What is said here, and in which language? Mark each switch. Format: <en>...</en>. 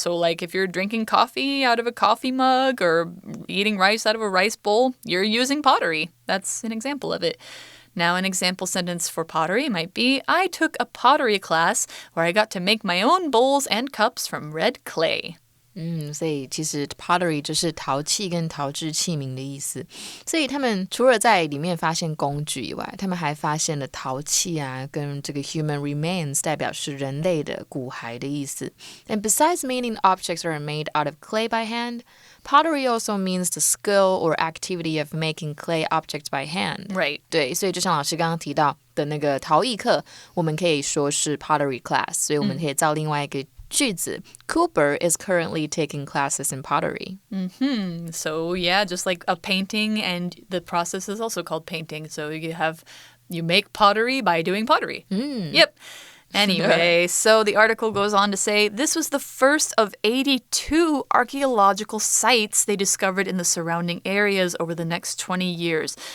<en>So like if you're drinking coffee out of a coffee mug or eating rice out of a rice bowl, you're using pottery. That's an example of it. Now, an example sentence for pottery might be, I took a pottery class where I got to make my own bowls and cups from red clay.</en> <zh>所以其实 pottery 就是陶器跟陶制器皿的意思。所以他们除了在里面发现工具以外，他们还发现了陶器啊，跟这个</zh> <en>human remains</en> <zh>代表是人类的骨骸的意思。</zh> <en>And besides meaning objects are made out of clay by hand, pottery also means the skill or activity of making clay objects by hand. Right.</en> <zh>对，所以就像老师刚刚提到的那个陶艺课，我们可以说是 pottery class， 所以我们可以造另外一个句子</zh> <en>Cooper is currently taking classes in pottery. So yeah, just like a painting, and the process is also called painting. So you make pottery by doing pottery. Yep. Anyway, so the article goes on to say this was the first of 82 archaeological sites they discovered in the surrounding areas over the next 20 years.</en>